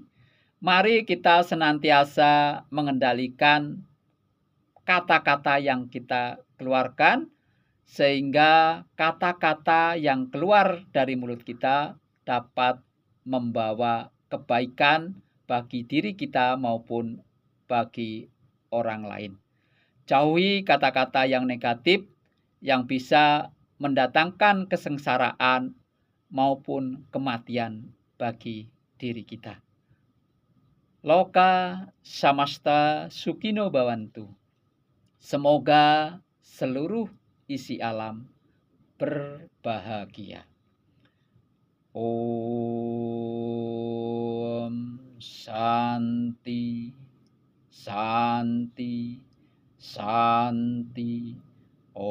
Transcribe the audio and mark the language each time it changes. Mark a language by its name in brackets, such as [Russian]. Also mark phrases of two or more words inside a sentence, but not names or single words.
[Indonesian] Mari kita senantiasa mengendalikan kata-kata yang kita keluarkan, sehingga kata-kata yang keluar dari mulut kita dapat membawa kebaikan bagi diri kita maupun bagi orang lain. Jauhi kata-kata yang negatif yang bisa mendatangkan kesengsaraan maupun kematian bagi diri kita. [Sanskrit] Loka samasta sukino bawantu. [Indonesian] Semoga seluruh isi alam berbahagia. [Sanskrit] Om Santi, Santi, Santi.